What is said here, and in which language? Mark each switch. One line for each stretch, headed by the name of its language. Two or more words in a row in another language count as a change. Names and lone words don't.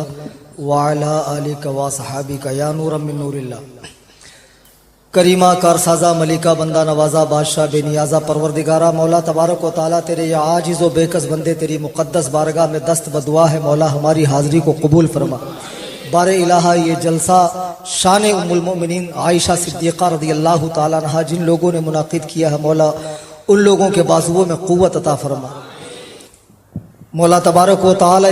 Arabic: وعلی آلک و صحابک یا نورا من نور اللہ
Persian: کریمہ کارسازہ ملکہ بندہ نوازہ بادشاہ بے نیازہ پروردگارہ
Urdu: مولا
Arabic: تبارک و تعالیٰ
Urdu: تیرے یہ عاجز و بے کس بندے تیری مقدس بارگاہ میں دست بدعا ہے مولا ہماری حاضری کو قبول فرما بار الہا یہ جلسہ شان ام المؤمنین عائشہ صدیقہ
Arabic: رضی اللہ تعالیٰ عنہا
Urdu: جن لوگوں نے منعقد کیا ہے مولا ان لوگوں کے بازوؤں میں قوت عطا فرما مولا
Arabic: تبارک و تعالی